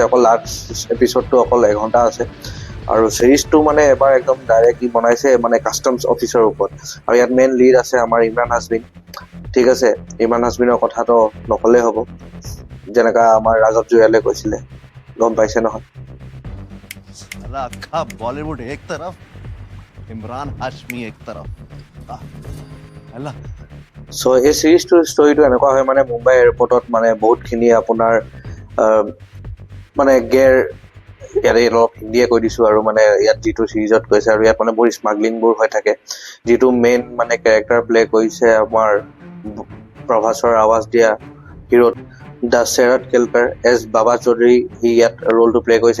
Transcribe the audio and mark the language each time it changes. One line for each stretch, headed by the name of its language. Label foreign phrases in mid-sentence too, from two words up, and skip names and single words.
Assamese: অকল
English: last episode
Assamese: অকল 1 ঘণ্টা আছে। আৰু চিৰিজটো মানে এবাৰ একদম ডাইৰেক্টলি বনাইছে মানে
English: customs office
Assamese: ওপৰত। আৰু ইয়াত
English: main lead
Assamese: আছে আমাৰ ইমৰান হাছমিন, ঠিক আছে। ইমৰান হাছমিনৰ কথাটো নক'লেই হ'ব, যেনেকা আমাৰ ৰাজব জুয়ালে কৈছিলে, গম পাইছে নহয়।
Hindi: बॉलीवुड एक तरफ इमरान हाशमी एक तरफ
Assamese: চ' এই চিৰিজটোৰ ষ্টৰিটো এনেকুৱা হয়, মানে মুম্বাই এয়াৰপৰ্টত মানে বহুতখিনি আপোনাৰ মানে ইয়াতে অলপ হিন্দীয়ে কৈ দিছোঁ, আৰু মানে ইয়াত যিটো চিৰিজত কৈছে, আৰু ইয়াত মানে বহুত স্মাগলিংবোৰ হৈ থাকে। যিটো মেইন মানে
English: character play
Assamese: কৰিছে আমাৰ প্ৰভাসৰ আৱাজ দিয়া হিৰো দাশৰথ কেলকাৰ এজ বাবা চৌধুৰী, সি ইয়াত
English: role play
Assamese: কৰিছে।